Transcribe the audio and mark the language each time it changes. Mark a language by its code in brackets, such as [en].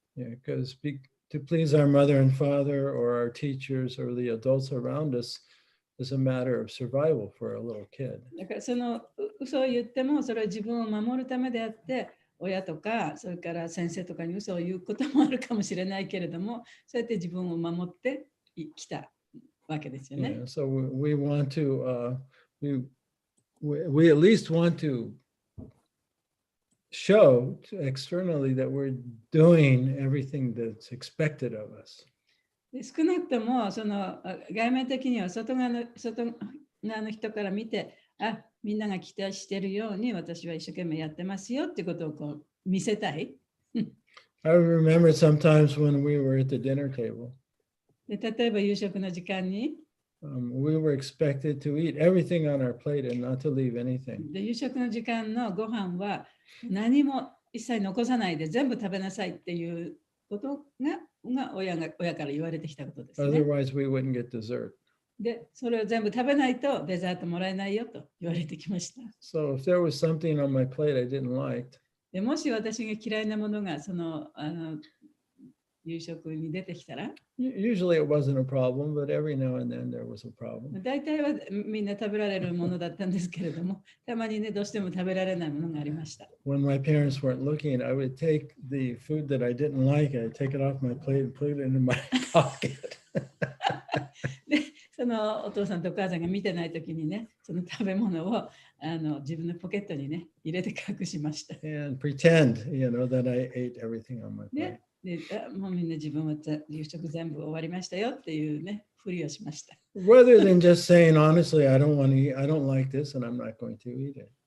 [en] Yeah, because to please our mother and father or our teachers or the adults around us is a matter of survival for a little kid. [ja] だからその嘘を言ってもそれは自分を守るためであって、親とかそれから先生とかに嘘を言うこともあるかもしれないけれども、そうやって自分を守ってきたわけですよね。 [en] Yeah, so we want to we at least want to show externally that we're doing everything that's expected of us. [ja] で少なくともその外面的には外側の人から見て、みんなが期待しているように私は一生懸命やってますよってことをこう見せたい。 [en] I remember sometimes when we were at the dinner table. [ja] で例えば夕食の時間に、 [en] we were expected to eat everything on our plate and not to leave anything. [ja] で夕食の時間のご飯は何も一切残さないで全部食べなさいっていうことが親から言われてきたことですね。 [en] Otherwise, we wouldn't get dessert. [ja] で、それを全部食べないとデザートもらえないよと言われてきました。 [en] So if there was something on my plate I didn't like, [ja] でもし私が嫌いなものがその夕食に出てきたら、 [en] usually it wasn't a problem, but every now and then there was a problem. [ja] 大体はみんな食べられるものだったんですけれども、たまにね、どうしても食べられないものがありました。 [en] When my parents weren't looking, I would take the food that I didn't like, I'd take it off my plate and put it into my pocket. [ja] で、そのお父さんとお母さんが見てないときにね、その食べ物を自分のポケットにね、入れて隠しました。 [en] And pretend, that I ate everything on my plate. [ja] ね、でもうみんな自分は夕食全部終わりましたよっていうね、ふりをしました。 [en] Rather than just saying, honestly, I don't want to eat, I don't like this and I'm not going to eat it.